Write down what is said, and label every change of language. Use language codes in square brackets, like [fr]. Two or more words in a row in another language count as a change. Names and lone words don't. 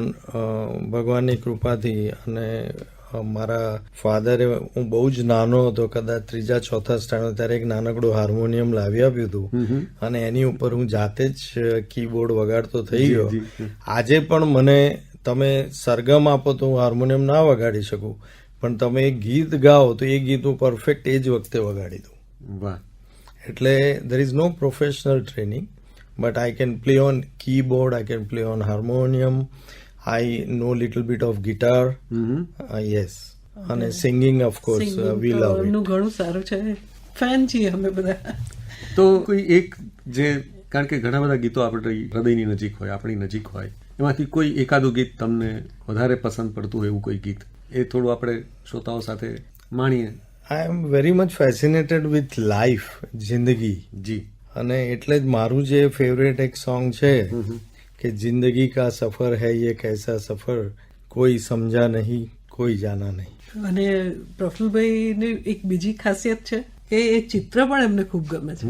[gu] પણ ભગવાનની કૃપાથી અને મારા ફાધરે, હું બહુ જ નાનો હતો, કદાચ 3-4 સ્ટાન્ડર્ડ, ત્યારે એક નાનકડું હાર્મોનિયમ લાવી આપ્યું હતું અને એની ઉપર હું જાતે જ કીબોર્ડ વગાડતો થઈ ગયો. આજે પણ મને તમે સરગમ આપો તો હું હાર્મોનિયમ ના વગાડી શકું, પણ તમે એક ગીત ગાઓ તો એ ગીત હું પરફેક્ટ એ જ વખતે વગાડી દઉં. વાહ. [en] એટલે there is no professional training, but I can play on keyboard, I can play on harmonium, I know little bit of guitar, yes, અને singing of course we love it. [gu] નું ઘણું સારું છે, ફેન છીએ અમે બધા. તો કોઈ એક જે, કારણ કે ઘણા બધા ગીતો આપણી હૃદયની નજીક હોય, આપણી નજીક હોય, એમાંથી કોઈ એકાદું ગીત તમને વધારે પસંદ પડતું હોય, એવું કોઈ ગીત, એ થોડું આપણે શ્રોતાઓ સાથે માણીએ. [en] I am very much fascinated with life, [gu] જિંદગી. જી. અને એટલે જ મારું જે ફેવરેટ એક સોંગ છે કે [hi] जिंदगी का सफ़र है ये कैसा सफ़र, कोई समझा नहीं कोई जाना नहीं. [gu] અને પ્રફુલભાઈની એક બીજી ખાસિયત છે કે એ ચિત્ર પણ એમને ખૂબ ગમે છે.